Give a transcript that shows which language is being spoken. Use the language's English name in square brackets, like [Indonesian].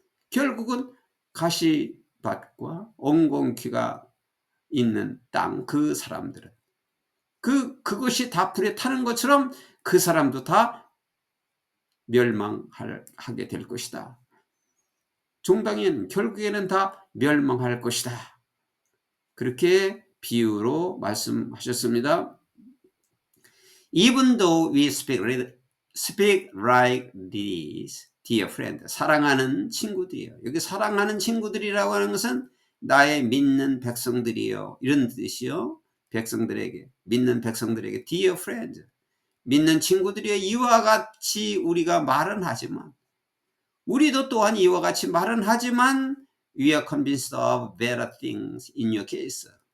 [Korean] 결국은 가시밭과 엉겅퀴가 있는 땅, 그 사람들은 그것이 다 불에 타는 것처럼 그 사람도 다 멸망하게 될 것이다. 종당인 결국에는 다 멸망할 것이다. 그렇게 비유로 말씀하셨습니다. [English] Even though we speak Speak like this, dear friend. [Korean] 사랑하는 친구들이요. 여기 사랑하는 친구들이라고 하는 것은 나의 믿는 백성들이요. 이런 뜻이요. 백성들에게, 믿는 백성들에게, [English] dear friend. [Korean] 믿는 친구들이요. 이와 같이 우리가 말은 하지만, 우리도 또한 이와 같이 말은 하지만, [English] we are convinced of better things in your case.